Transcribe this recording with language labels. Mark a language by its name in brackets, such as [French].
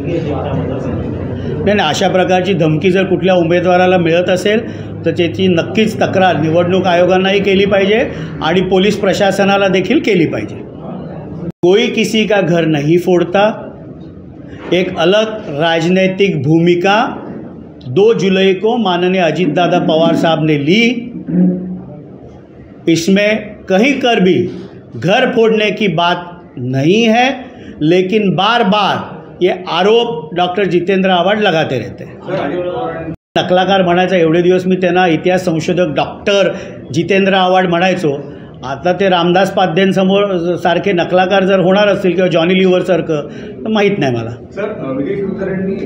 [Marathi] नाही, अशा प्रकारची धमकी जर कुठल्या उमेदवाराला मिळत असेल तर त्याची नक्कीच तक्रार निवडणूक आयोगांनाही केली पाहिजे आणि पोलीस प्रशासनाला देखील केली पाहिजे. [Hindi] कोई किसी का घर नहीं फोड़ता, एक अलग राजनीतिक भूमिका 2 जुलाई को माननीय अजीत दादा पवार साहब ने ली. इसमें कहीं कर भी घर फोड़ने की बात नहीं है, लेकिन बार बार ये आरोप डॉक्टर जितेंद्र आव्हाड लगाते रहते हैं. [Marathi] नकलाकार म्हणायचा एवढे दिवस मी त्यांना इतिहास संशोधक डॉक्टर जितेंद्र आव्हाड म्हणायचो. आता ते रामदास पाध्यांसमोर सारखे नकलाकार जर होणार असतील किंवा जॉनी लिव्हरसारखं तर माहीत नाही मला.